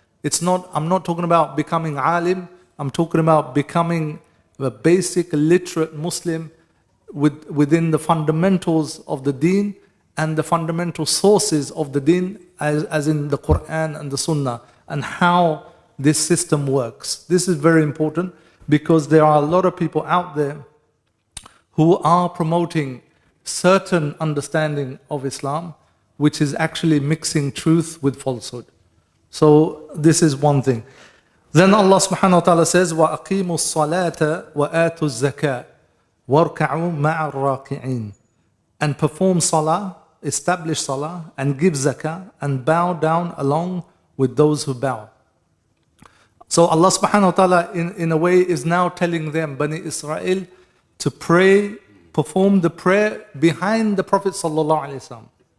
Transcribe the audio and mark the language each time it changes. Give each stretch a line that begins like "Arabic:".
English: I'm not talking about becoming alim, I'm talking about becoming a basic literate Muslim within the fundamentals of the deen and the fundamental sources of the deen as in the Quran and the Sunnah, and how this system works. This is very important because there are a lot of people out there who are promoting certain understanding of Islam, which is actually mixing truth with falsehood. So this is one thing. Then Allah subhanahu wa ta'ala says,
Arabic: وَأَقِيمُوا الصَّلَاةَ وَآتُوا الزَّكَاةَ وَارْكَعُوا مَعَ الرَّاكِعِينَ.
English: And perform salah, establish salah, and give zakah, and bow down along with those who bow. So Allah subhanahu wa ta'ala in a way is now telling them, Bani Israel, to pray, perform the prayer behind the Prophet sallallahu alaihi wasallam.